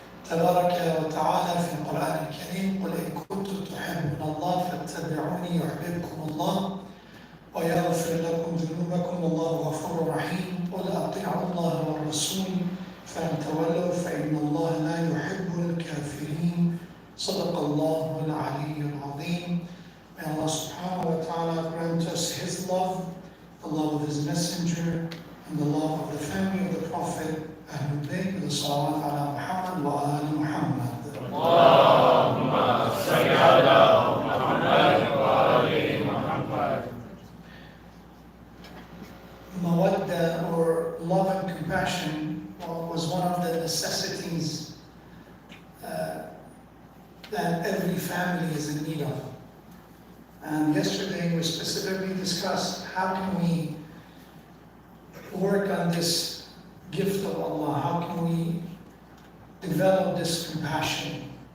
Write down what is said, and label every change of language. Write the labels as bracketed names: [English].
[Arabic] تبارك وتعالى في القرآن الكريم قل إن كنتم تحبون الله فاتبعوني يحببكم الله ويغفر لكم ذنوبكم والله غفور رحيم قل أطيعوا الله والرسول فإن تولوا فإن الله لا يحب الكافرين صدق الله العلي العظيم. [English] May Allah subhanahu wa ta'ala grant us His love, the love of His messenger, and the love of the family of the Prophet Ahlul Bayt with the salawat ala Muhammad wa ali Muhammad. [Arabic] اللهم صل على محمد وآل محمد. [English] Mawadda, or love and compassion, was one of the necessities that every family is in need of. And yesterday we specifically discussed how can we work on this gift of Allah, how can we develop this compassion.